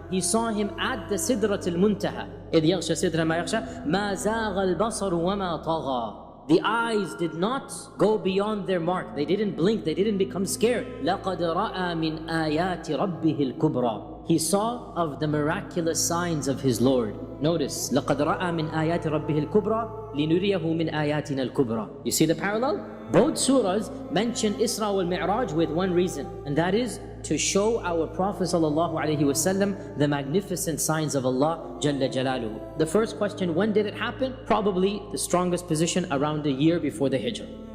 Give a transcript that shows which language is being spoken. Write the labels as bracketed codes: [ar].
[en] He saw Him at the Sidrat al-Muntaha. [ar] إِذْ يَغْشَى سِدْرَ مَا يَغْشَى مَا زَاغَ الْبَصَرُ وَمَا طَغَى. [en] The eyes did not go beyond their mark. They didn't blink. They didn't become scared. [ar] لَقَدْ رَأَى مِنْ آيَاتِ رَبِّهِ الْكُبْرَى. [en] He saw of the miraculous signs of his Lord. Notice, [ar] لَقَدْ رَأَى مِنْ آيَاتِ رَبِّهِ الْكُبْرَى لِنُرِيَهُ مِنْ آيَاتِنَا الْكُبْرَى. [en] You see the parallel? Both surahs mention Isra wal Mi'raj with one reason, and that is to show our Prophet ﷺ the magnificent signs of Allah Jalla Jalaluhu. The first question, when did it happen? Probably the strongest position, around a year before the Hijrah.